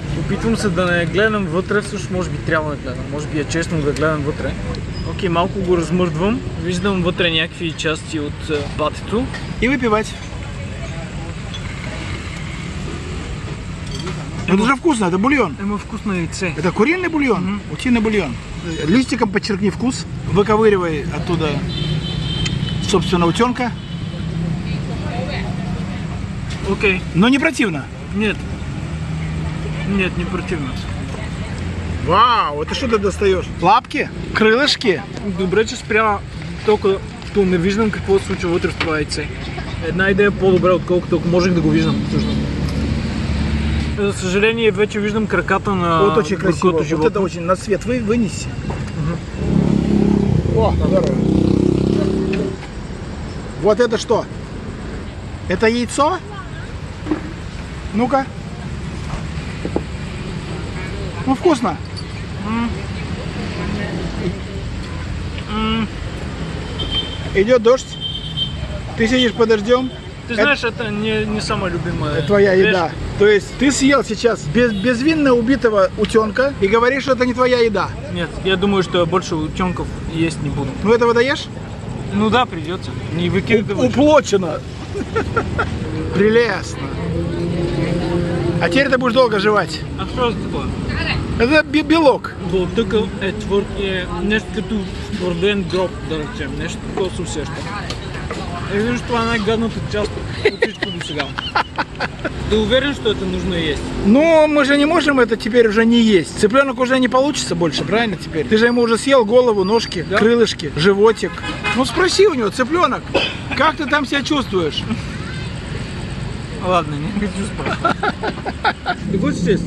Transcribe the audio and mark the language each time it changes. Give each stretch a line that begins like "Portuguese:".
Bulgarian: Опитвам се да не гледам вътре, всъщност може би трябва да гледам. Може би е честно да гледам вътре. Окей, малко го размърдвам. Виждам вътре някакви части от патето.
Russian: И выпивать. Это же вкусно, это бульон.
Bulgarian: Има вкусно яйце.
Russian: Это куриный бульон, утиный бульон. Листиком подчеркни вкус, выковыривай оттуда, собственно, утенка. Окей. Но не противно. Нет. Нет, не противно. Вау, это что ты достаешь? Лапки? Крылышки?
Bulgarian: Добре, че спря толкова, като не виждам какво се случва вътре в това яйце. Една идея по-добре, отколкото ако можех да го виждам. За съжаление, вече виждам краката на
Russian: вот очень красиво.
Bulgarian: животно.
Russian: Вот это очень на свет вынеси. О, здорово. Вот это что? Это яйцо? Ну-ка. Ну, вкусно. Идет дождь. Ты сидишь под дождем. Ты знаешь, это не самая любимая твоя вещь. еда. То есть ты съел сейчас безвинно убитого утенка и говоришь, что это не твоя еда. Нет, я думаю, что я больше утенков есть не буду. Ну этого доешь? Ну да, придется. Не выкидывай. Уплочено. Прелестно. А теперь ты будешь долго жевать. А что это такое? Это белок.
Bulgarian: Болтъкъл е твърд и е нещо като твърден гроб, да речем. Нещо такова се усеща. Виждаш, това е най-гадната част от всичко до сега.
Russian: Ты уверен, что это нужно есть? Ну, мы же не можем это теперь уже не есть. Цыпленок уже не получится больше, правильно теперь? Ты же ему уже съел голову, ножки, да? Крылышки, животик. Ну спроси у него, цыпленок, как ты там себя чувствуешь? Ладно, не хочу спать. Ты хочешь съесть?